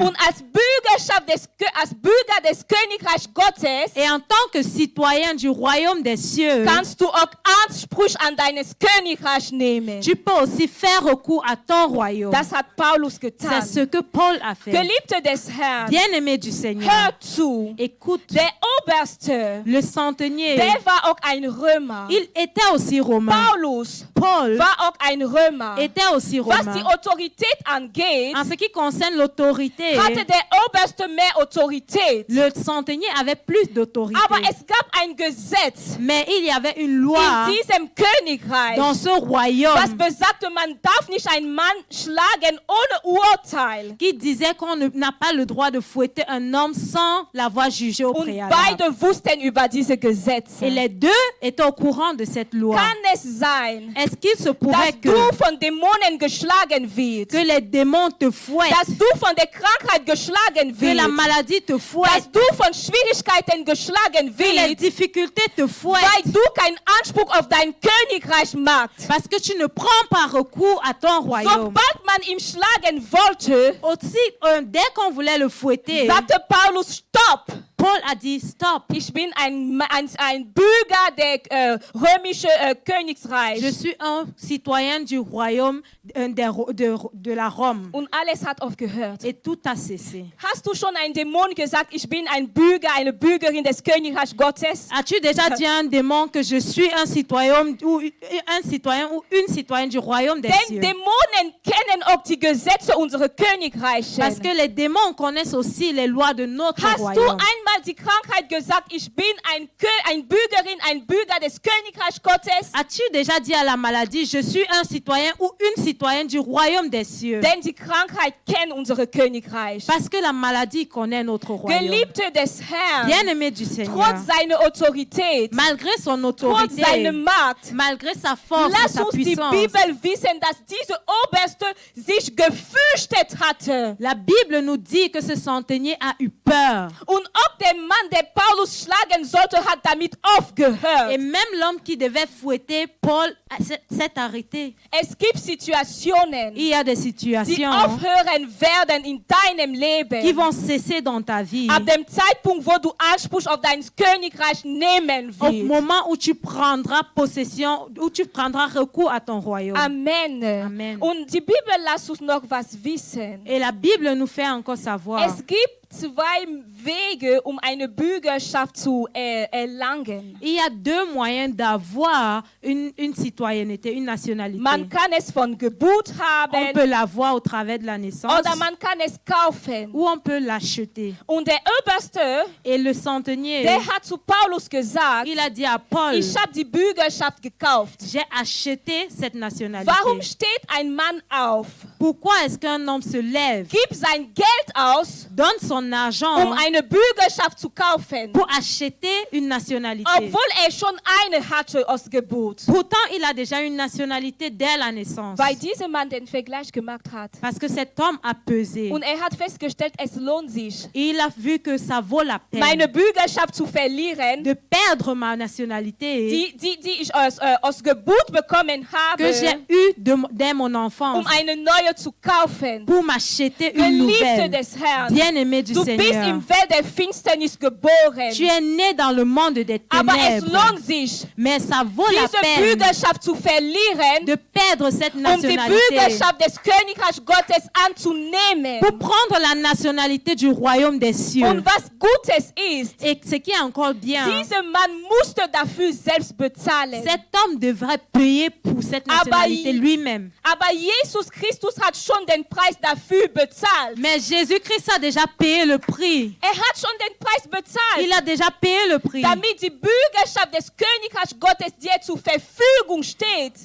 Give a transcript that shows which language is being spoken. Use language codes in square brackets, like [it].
[de] Und als Bürger des Königreichs Gottes [fr] Et en tant que citoyen du royaume des cieux, [de] kannst du auch Anspruch an deines Königreich nehmen. [fr] tu peux aussi faire recours à ton royaume. [de] Das hat Paulus getan. [fr] C'est ce que Paul a fait. [de] Geliebte des Herrn, [fr] Bien-aimé du Seigneur, [de] hör zu. [fr] écoute, [de] Der Oberste, [fr] le centenier, [de] der war auch ein Römer. [fr] il était aussi romain. [de] Paulus [fr] Paul [de] war auch ein Römer. [fr] était aussi [de] Was die [fr] romain. [de] Autorität angeht, [fr] En ce qui concerne l'autorité, [de] hatte der Oberste mehr Autorität. [fr] Le centenier avait plus d'autorité. [de] Aber es gab ein Gesetz [fr] Mais il y avait une loi [de] in diesem Königreich, [fr] dans ce [de] was [fr] royaume [de] besagte, man darf nicht einen Mann schlagen ohne Urteil. [fr] qui disait qu'on n'a pas le droit de fouetter un homme sans l'avoir jugé au [de] Und [fr] préalable. [de] beide wussten über diese Gesetze. [fr] Et les deux étaient au courant de cette loi. [de] Kann es sein, [fr] Est-ce qu'il se pourrait [de] dass du [fr] que [de] von Dämonen geschlagen wirst, [fr] les démons te fouettent, [de] dass du von der Krankheit geschlagen [fr] que la [de] wirst, [fr] maladie te fouette, [de] dass du von Schwierigkeiten geschlagen [fr] que les [de] wirst, [fr] difficultés te [de] weil [fr] fouettent, [de] du keinen Anspruch auf dein Königreich machst? [fr] parce que tu ne prends pas recours à ton royaume. [de] Sobald man ihn schlagen wollte, [fr] Aussi, dès qu'on voulait le fouetter, [de] sagte Paulus, stopp! [fr] Paul a dit stop. [de] Ich bin ein Bürger der römischen [fr] Je [de] Königreich. [fr] suis un citoyen du royaume de la Rome. [de] Und alles hat aufgehört. [fr] Et tout a cessé. [de] Hast du schon einem Dämon gesagt, ich bin ein Bürger, eine Bürgerin des Königreichs Gottes? [fr] As-tu déjà dit à un démon que je suis un citoyen ou une citoyenne du royaume des [de] Denn [fr] cieux? [de] Dämonen kennen auch die Gesetze unserer Königreiche. [fr] Parce que les démons connaissent aussi les lois de notre [de] Hast du [fr] royaume. [de] einmal die Krankheit gesagt, ich bin ein Bürgerin, ein Bürger des Königreichs Gottes? [fr] As-tu déjà dit à la maladie, je suis un citoyen ou une citoyenne du royaume des cieux? [de] Denn die Krankheit kennt unser Königreich. [fr] Parce que la maladie connaît notre royaume. [de] Geliebte des Herrn, [fr] Bien-aimé du Seigneur, [de] trotz seiner Autorität, [fr] malgré son [de] trotz [fr] autorité, [de] seiner Macht, [fr] malgré sa force, [de] lass [fr] sa [de] uns die [fr] puissance, [de] Bibel wissen, dass diese Oberste sich gefürchtet hatte. [fr] la Bible nous dit que ce centenier a eu peur. [de] Und auch der Mann, der Paulus schlagen sollte, hat damit aufgehört. [fr] Et même l'homme qui devait fouetter Paul s'est arrêté. [de] Es gibt Situationen, [fr] Il y a des [de] die [fr] situations [de] aufhören werden in deinem [fr] qui [de] Leben. [fr] vont cesser dans ta vie. [de] Ab dem Zeitpunkt, wo du Anspruch auf dein Königreich nehmen [fr] Au [de] willst. [fr] moment où tu prendras possession, où tu prendras recours à ton royaume. Amen. Amen. [de] Und die Bibel lässt uns noch was wissen. [fr] Et la Bible nous fait encore savoir. [de] Es gibt zwei Wege, um eine Bürgerschaft zu erlangen. [fr] Il y a deux moyens d'avoir une citoyenneté, une nationalité. [de] Man kann es von Geburt [fr] On [de] haben [fr] peut l'avoir au travers de la naissance [de] oder man kann es kaufen. [fr] ou on peut l'acheter. [de] Und der Oberste, [fr] Et le centenier, [de] der hat zu Paulus gesagt, [fr] il a dit à Paul, [de] ich habe die Bürgerschaft gekauft. [fr] j'ai acheté cette nationalité. [de] Warum steht ein Mann auf, [fr] Pourquoi est-ce qu'un homme se lève, [de] gibt sein Geld aus, [fr] donne son argent [de] eine Bürgerschaft zu kaufen, [fr] pour acheter une nationalité? [de] obwohl schon eine hatte aus Geburt? [fr] Pourtant, il a déjà une nationalité dès la naissance. [de] Weil dieser Mann den Vergleich gemacht hat. [fr] Parce que cet homme a pesé. [de] Und hat festgestellt, es lohnt sich, [fr] Et il a vu que ça vaut la peine [de] meine Bürgerschaft zu verlieren, [fr] de perdre ma nationalité [de] die ich aus Geburt bekommen [fr] que j'ai [de] habe, [fr] eue dès mon enfance [de] eine neue zu kaufen. [fr] pour m'acheter une [de] Geliebte [fr] nouvelle. [de] des Herrn, [fr] Bien-aimé du [de] du bist [fr] Seigneur, [de] im Welt der Finsternis geboren, [fr] tu es né dans le monde des [de] aber es [fr] ténèbres. [de] lohnt sich, [fr] Mais ça vaut la [de] diese [fr] peine [de] Bürgerschaft zu verlieren, [fr] de perdre cette [de] die [fr] nationalité [de] Bürgerschaft des Königreichs Gottes anzunehmen. [fr] pour prendre la nationalité du royaume des cieux. [de] Und was Gutes ist, [fr] Et ce qui est encore bien, [de] dieser Mann musste dafür selbst bezahlen. [fr] cet homme devrait payer pour cette nationalité lui-même. [de] Aber Jesus Christus hat schon den Preis dafür bezahlt. [fr] Mais Jésus-Christ a déjà payé le prix. [de] Hat schon den Preis bezahlt, [fr] Il a déjà payé le prix [de] damit die Bürgerschaft des Königreichs Gottes dir zur Verfügung steht.